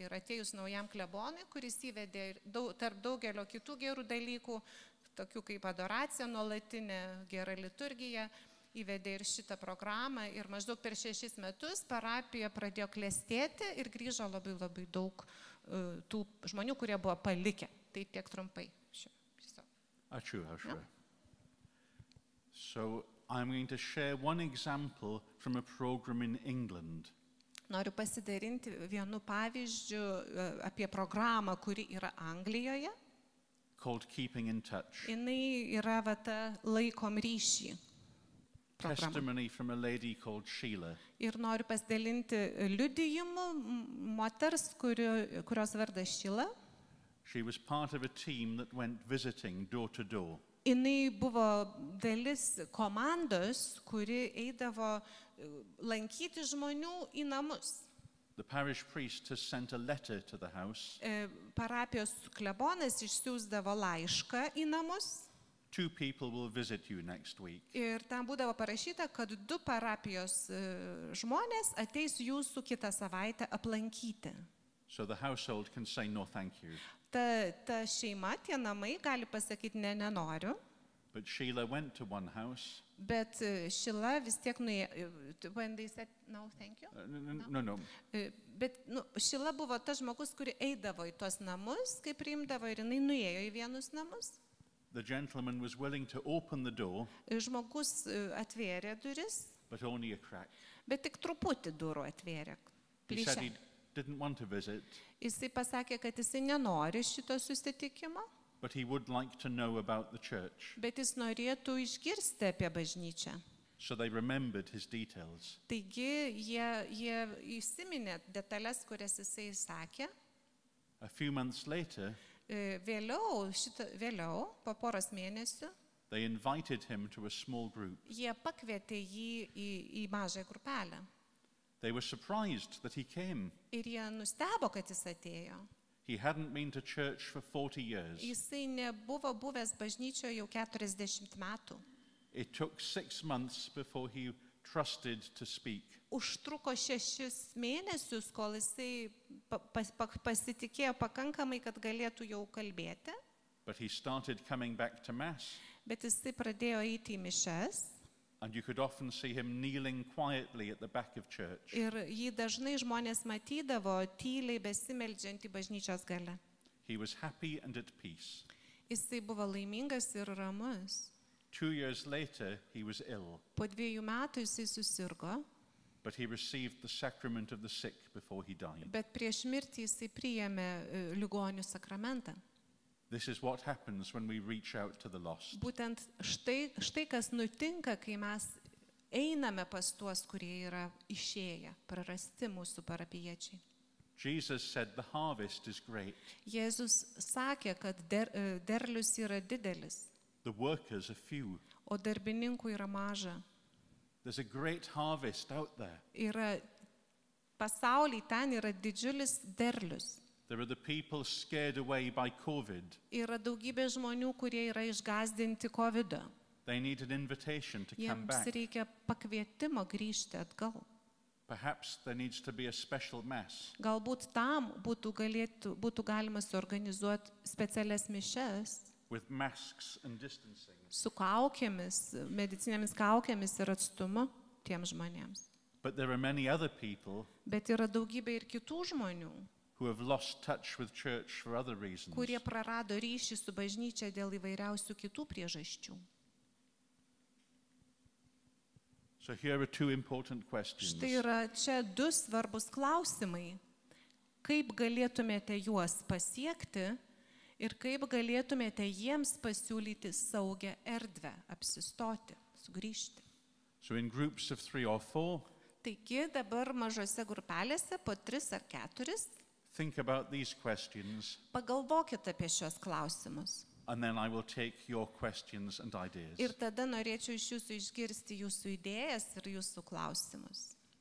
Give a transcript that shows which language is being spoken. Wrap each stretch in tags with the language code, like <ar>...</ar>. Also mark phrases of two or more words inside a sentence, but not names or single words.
<lt>Ir atėjus naujam klebonui, kuris įvedė tarp daugelio kitų gerų dalykų, tokių kaip adoracija, nuolatinė gera liturgija, įvedė ir šitą programą. Ir maždaug per 6 metus parapija pradėjo klestėti ir grįžo labai labai daug tų žmonių, kurie buvo palikę. Tai tiek trumpai. Ačiū, Aušra.</lt> <en>So, I'm going to share one example from a program in England.</en> <lt>Noriu pasidalinti vienu pavyzdžiu apie programą, kuri yra Anglijoje.</lt> <en>Called Keeping in Touch.</en> <lt>Jinai yra laikom ryšį.</lt> <en>Testimony from a lady called Sheila.</en> <lt>Ir noriu pasidalinti liudijimu moters, kurios vardas Sheila.</lt> <en>She was part of a team that went visiting door to door.</en> <lt>Jinai buvo dalis komandos, kuri eidavo lankyti žmonių į namus.</lt> <en>The parish priest has sent a letter to the house.</en> <lt>Parapijos klebonas išsiųsdavo laišką į namus.</lt> <en>2 people will visit you next week.</en> <lt>Ir ten būdavo parašyta, kad 2 parapijos žmonės ateis jūsų kitą savaitę aplankyti.</lt> <en>So the household can say no thank you.</en> <lt>Ta šeima, tie namai gali pasakyti nenoriu.</lt> <en>But Sheila went to one house.</en> <lt>Bet Sheila vis tiek nuėjo.</lt> <en>When they said no thank you? No.</en> <lt>Bet Sheila buvo tas žmogus, kuri eidavo į tuos namus, kai priimdavo, ir jinai nuėjo į vienus namus.</lt> <en>The gentleman was willing to open the door.</en> <lt>Žmogus atvėrė duris.</lt> <en>But only a crack.</en> <lt>Bet tik truputį durų atvėrė.</lt> <en>He said he didn't want to visit.</en> <lt>Jisai pasakė, kad jisai nenori šito susitikimo.</lt> <en>But he would like to know about the church.</en> <lt>Bet jis norėtų išgirsti apie bažnyčią.</lt> <en>So they remembered his details.</en> <lt>Taigi jie įsiminė detalės, kurias jisai sakė.</lt> <en>A few months later,</en> <lt>Vėliau, po poros mėnesių,</lt> <en>they invited him to a small group.</en> <lt>Jie pakvietė jį į mažą grupelę.</lt> <en>They were surprised that he came.</en> <lt>Ir jie nustebo, kad jis atėjo.</lt> <en>He hadn't been to church for 40 years.</en> <lt>Jisai nebuvo buvęs bažnyčioje jau 40 metų.</lt> <en>It took 6 months before he trusted to speak.</en> <lt>Užtruko 6 mėnesius, kol jisai pasitikėjo pakankamai, kad galėtų jau kalbėti.</lt> <en>But he started coming back to mass.</en> <lt>Bet jisai pradėjo eiti į mišias.</lt> <en>And you could often see him kneeling quietly at the back of church.</en> <lt>Ir jį dažnai žmonės matydavo tyliai besimeldžiantį bažnyčios gale.</lt> <en>He was happy and at peace.</en> <lt>Jisai buvo laimingas ir ramus.</lt> <en>2 years later, he was ill.</en> <lt>Po 2 metų jisai susirgo.</lt> <en>But he received the sacrament of the sick before he died.</en> <lt>Bet prieš mirtį jisai priėmė ligonių sakramentą.</lt> <en>This is what happens when we reach out to the lost.</en> <lt>Būtent štai kas nutinka, kai mes einame pas tuos, kurie yra išėję, prarasti mūsų parapijiečiai.</lt> <en>Jesus said the harvest is great.</en> <lt>Jėzus sakė, kad derlius yra didelis.</lt> <en>The workers are few.</en> <lt>O darbininkų yra maža.</lt> <en>There's a great harvest out there.</en> <lt>Pasaulyje ten yra didžiulis derlius.</lt> <en>There are the people scared away by COVID.</en> <lt>Yra daugybė žmonių, kurie yra išgąsdinti COVID-o.</lt> <en>They need an invitation to come back.</en> <lt>Jiems reikia pakvietimo grįžti atgal.</lt> <en>Perhaps there needs to be a special mass.</en> <lt>Galbūt tam būtų galima suorganizuoti specialias mišias.</lt> <en>With masks and distancing.</en> <lt>Su kaukėmis, medicinėmis kaukėmis ir atstumu tiems žmonėms.</lt> <en>But there are many other people.</en> <lt>Bet yra daugybė ir kitų žmonių,</lt> <en>Who have lost touch with church for other reasons.</en> <lt>Kurie prarado ryšį su bažnyčia dėl įvairiausių kitų priežasčių.</lt> <en>So here are 2 important questions.</en> <lt>Štai yra čia 2 svarbus klausimai. Kaip galėtumėte juos pasiekti ir kaip galėtumėte jiems pasiūlyti saugią erdvę, apsistoti, sugrįžti.</lt> <en>So in groups of 3 or 4.</en> <lt>Taigi dabar mažose grupelėse po 3 ar 4.</lt> <en>Think about these questions.</en> <lt>Pagalvokite apie šios klausimus.</lt> <en>And then I will take your questions and ideas.</en> <lt>Ir tada norėčiau iš jūsų išgirsti jūsų idėjas ir jūsų klausimus.</lt>